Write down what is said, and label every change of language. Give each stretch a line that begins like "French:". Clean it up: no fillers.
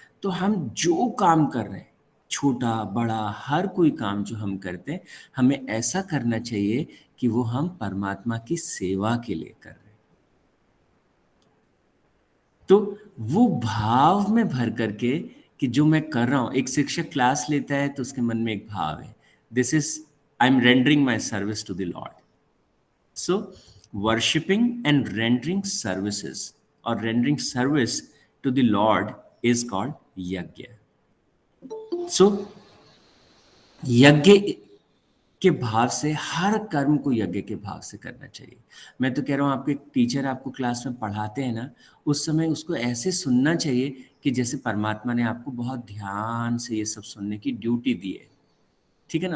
Hindi: तो हम जो काम कर रहे हैं, छोटा बड़ा हर कोई काम जो हम करते हैं, हमें ऐसा करना चाहिए कि वो हम परमात्मा की सेवा के लिए कर रहे हैं। तो वो भाव में भर करके कि जो मैं कर रहा हूँ, एक शिक्षक क्लास लेता है तो उसके मन में एक भाव है,
English: This is, I am rendering my service to the Lord. So, worshipping and rendering services or rendering service to the Lord is called yajna.
Hindi: So, यज्ञ के भाव से, हर कर्म को यज्ञ के भाव से करना चाहिए। मैं तो कह रहा हूँ, आपके टीचर आपको क्लास में पढ़ाते हैं ना, उस समय उसको ऐसे सुनना चाहिए कि जैसे परमात्मा ने आपको बहुत ध्यान से ये सब सुनने की ड्यूटी दी है। ठीक है ना?